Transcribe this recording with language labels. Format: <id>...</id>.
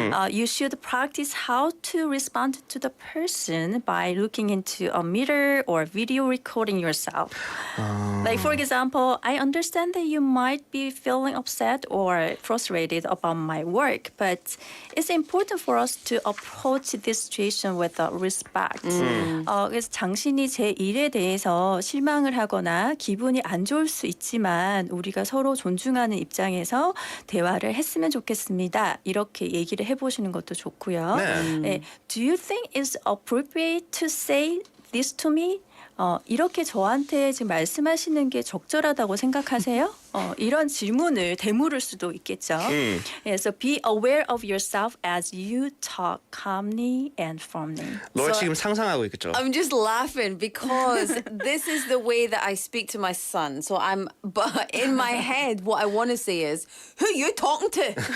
<en>You should practice how to respond to the person by looking into a mirror or video recording yourself. Like, for example, I understand that you might be feeling upset or frustrated about my work, but it's important for us to approach this situation with respect.</en> <ko>그래서 당신이 제 일에 대해서 실망을 하거나 기분이 안 좋을 수 있지만 우리가 서로 존중하는 입장에서 대화를 했으면 좋겠습니다. 이렇게 얘기를 해보시는 것도 좋고요. 네.</ko> <en>Do you think it's appropriate to say this to me?</en> <ko>이렇게 저한테 지금 말씀하시는 게 적절하다고 생각하세요? 이런 질문을 되물을 수도 있겠죠.</ko> <en>So be aware of yourself as you talk calmly and firmly. 롤 So-</en> <ko>지금 상상하고 있겠죠?</ko> <en>I'm just laughing because this is the way that I speak to my son. So but in my head, what I want to say is, who you talking to?</en>